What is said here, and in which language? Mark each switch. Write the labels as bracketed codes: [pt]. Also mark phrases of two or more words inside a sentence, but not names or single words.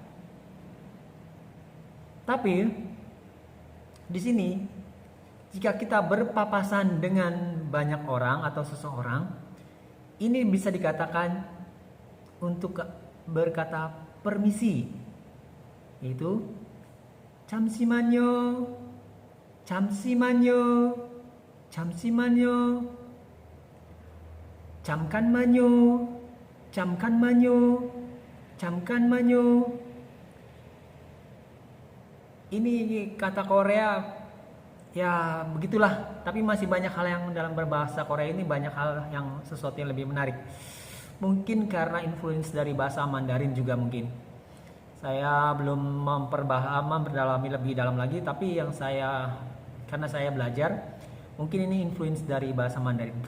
[id] Tapi di sini jika kita berpapasan dengan banyak orang atau seseorang, ini bisa dikatakan untuk berkata permisi, yaitu [ko] 잠시만요, 잠시만요, 잠시만요, 잠깐만요, 잠깐만요, 잠깐만요. [id] Ini kata Korea ya begitulah, tapi masih banyak hal yang dalam berbahasa Korea ini banyak hal yang sesuatu yang lebih menarik. Mungkin karena influence dari bahasa Mandarin juga mungkin. Saya belum memperdalami lebih dalam lagi, tapi karena saya belajar, mungkin ini influence dari bahasa Mandarin.